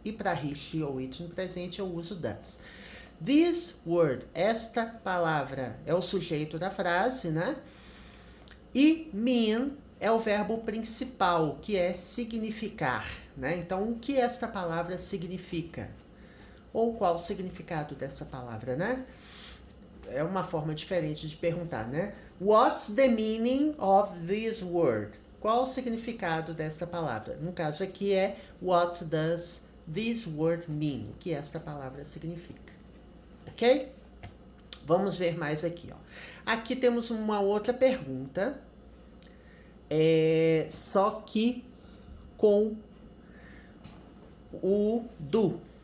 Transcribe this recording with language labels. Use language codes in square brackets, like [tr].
[pt] E para he, she ou it no presente eu uso does. [en] This word, [pt] esta palavra, é o sujeito da frase, né? E mean é o verbo principal, que é significar, né? Então, o que esta palavra significa? Ou qual o significado dessa palavra, né? É uma forma diferente de perguntar, né? [en] What's the meaning of this word? [pt] Qual o significado desta palavra? No caso aqui é [en] what does this word mean? [pt] O que esta palavra significa. Ok? Vamos ver mais aqui, ó. Aqui temos uma outra pergunta, só que com o do.